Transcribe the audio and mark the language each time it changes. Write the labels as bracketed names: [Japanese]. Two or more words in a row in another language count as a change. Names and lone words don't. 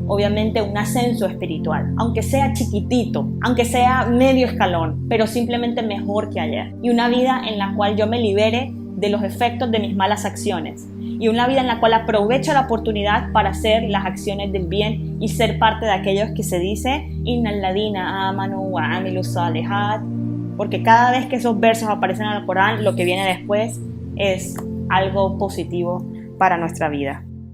[Spanish] Obviamente un ascenso espiritual, aunque sea chiquitito, aunque sea medio escalón, pero simplemente mejor que ayer. Y una vida en la cual yo me libere de los efectos de mis malas acciones, y una vida en la cual aprovecho la oportunidad para hacer las acciones del bien y ser parte de aquellos que se dice [Arabic] إن الذين آمنوا وعملوا الصالحات, [Spanish] porque cada vez que esos versos aparecen en el Corán, lo que viene después es algo positivo para nuestra vida.